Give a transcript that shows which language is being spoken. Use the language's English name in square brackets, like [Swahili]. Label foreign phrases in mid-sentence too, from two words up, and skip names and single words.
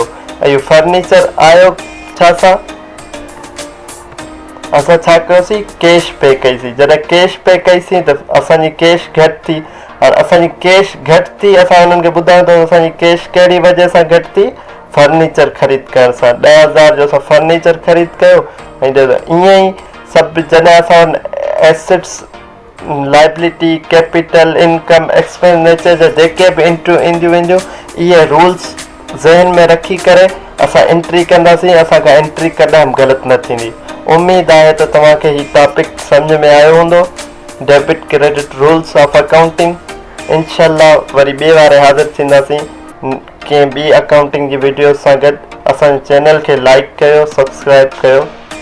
[Sindhi] ऐं इहो फर्नीचर आयो छा सां, असां छा कयोसीं, [English] cash pay [Sindhi] कईसीं। जॾहिं [English] cash pay [Sindhi] कईसीं त असांजी कैश घटि थी, और असांजी कैश घटि थी, असां हुननि खे ॿुधायूं त असांजी कैश कहिड़ी वजह सां घटि थी, फर्नीचर ख़रीद करण सां। 10,000 जो असां फर्नीचर ख़रीद कयो। ऐं ईअं ई सभु जॾहिं असां [English] assets, liability, capital, income, expenditure [Sindhi] जा जेके बि एंट्रियूं ईंदियूं वेंदियूं, इहे रूल्स ज़हन में रखी करे असां एंट्री कंदासीं। असांखां एंट्री कॾहिं ग़लति न थींदी। उमेद आहे त तव्हांखे हीउ टॉपिक सम्झ में आयो हूंदो, [English] debit credit rules of accounting. [Sindhi] इंशाल्लाह वरी ॿिए वारे हाज़िर थींदासीं कंहिं ॿी अकाउंटिंग जी वीडियो सां गॾु। असांजे चैनल खे लाइक कयो, सब्सक्राइब कयो।